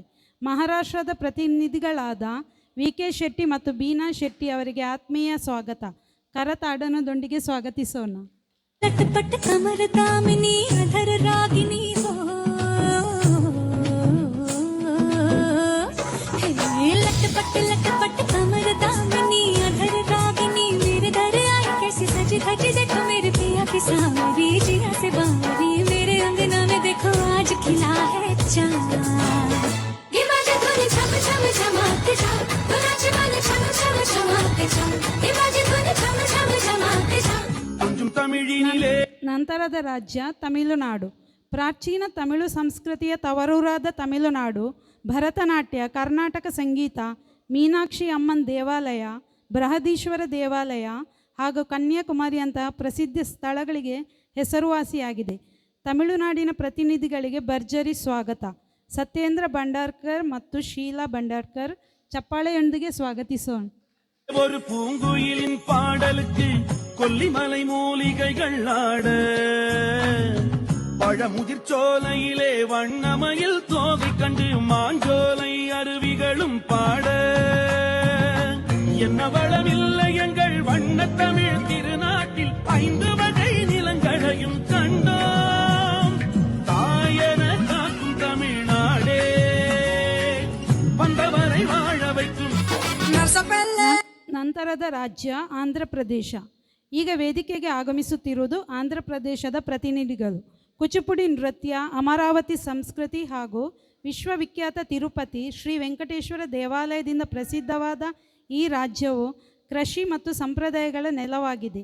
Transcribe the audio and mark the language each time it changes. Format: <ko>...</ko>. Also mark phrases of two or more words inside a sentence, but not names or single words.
<kn>ಮಹಾರಾಷ್ಟ್ರದ ಪ್ರತಿನಿಧಿಗಳಾದ VK ಶೆಟ್ಟಿ ಮತ್ತು ಬೀನಾ ಶೆಟ್ಟಿ ಅವರಿಗೆ ಆತ್ಮೀಯ ಸ್ವಾಗತ. ಕರತಾಡನದೊಂದಿಗೆ ಸ್ವಾಗತಿಸೋಣ.</kn> <hi>देखो मेरे पिया की सावरी जिया से बावरी मेरे अंगना में देखो आज खिला है चांद ये बाजे धुन छम छम छमाते छम नाच गाने छम छम छमाते छम ये बाजे धुन छम छम छमाते छम.</hi> <kn>ನಂತರದ ರಾಜ್ಯ ತಮಿಳುನಾಡು. ಪ್ರಾಚೀನ ತಮಿಳು ಸಂಸ್ಕೃತಿಯ ತವರೂರಾದ ತಮಿಳುನಾಡು ಭರತನಾಟ್ಯ, ಕರ್ನಾಟಕ ಸಂಗೀತ, ಮೀನಾಕ್ಷಿ ಅಮ್ಮನ್ ದೇವಾಲಯ, ಬೃಹದೀಶ್ವರ ದೇವಾಲಯ ಹಾಗೂ ಕನ್ಯಾಕುಮಾರಿಯಂತಹ ಪ್ರಸಿದ್ಧ ಸ್ಥಳಗಳಿಗೆ ಹೆಸರುವಾಸಿಯಾಗಿದೆ. ತಮಿಳುನಾಡಿನ ಪ್ರತಿನಿಧಿಗಳಿಗೆ ಭರ್ಜರಿ ಸ್ವಾಗತ. ಸತ್ಯೇಂದ್ರ ಭಂಡಾರ್ಕರ್ ಮತ್ತು ಶೀಲಾ ಭಂಡಾರ್ಕರ್ ಚಪ್ಪಾಳೆಯೊಂದಿಗೆ ಸ್ವಾಗತಿಸೋಣ.</kn> <ta>ஒரு பூங்குயிலின் பாடலுக்கு கொல்லிமலை மூலிகைகள் ஆட பழமுதிர்ச்சோலையிலே வண்ணமயில் தோகை கண்டு மாஞ்சோலை அருவிகளும் பாட என்ன வளமில்லை எங்கள் வண்ணத்தமிழ் திருநாட்டில் 5 வகை நிலங்களையும் கண்டோம். தாயன காக்கும் தமிழ்நாடே வந்தவரை வாழ வைக்கும்.</ta> <kn>ನಂತರದ ರಾಜ್ಯ ಆಂಧ್ರ ಪ್ರದೇಶ. ಈಗ ವೇದಿಕೆಗೆ ಆಗಮಿಸುತ್ತಿರುವುದು ಆಂಧ್ರ ಪ್ರದೇಶದ ಪ್ರತಿನಿಧಿಗಳು. ಕುಚಿಪುಡಿ ನೃತ್ಯ, ಅಮರಾವತಿ ಸಂಸ್ಕೃತಿ ಹಾಗೂ ವಿಶ್ವವಿಖ್ಯಾತ ತಿರುಪತಿ ಶ್ರೀ ವೆಂಕಟೇಶ್ವರ ದೇವಾಲಯದಿಂದ ಪ್ರಸಿದ್ಧವಾದ ಈ ರಾಜ್ಯವು ಕೃಷಿ ಮತ್ತು ಸಂಪ್ರದಾಯಗಳ ನೆಲವಾಗಿದೆ.</kn>